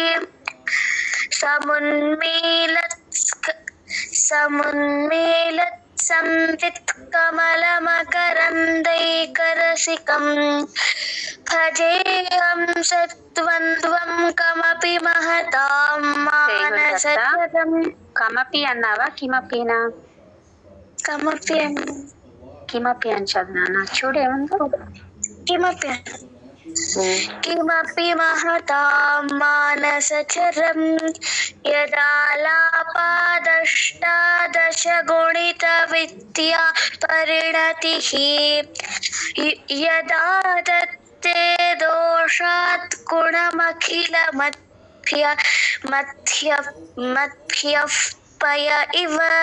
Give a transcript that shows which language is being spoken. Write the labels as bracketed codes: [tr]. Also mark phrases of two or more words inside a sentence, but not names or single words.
[sa] संवित्कमलमकरन्दैकरसिकं भजेऽहं सद्वन्द्वं कमपि महतां मानसचरम्. [te] కమపి అన్నావా? కిమపినా? కమపి కిమపి అని చదివినా చూడు ఏముందో. [sa] కిమపి किमपि महतां मानसचरं यदालापादष्टादशगुणितविद्या परिणतिः यदा दत्ते दोषात् गुणमखिलमध्यः पय इव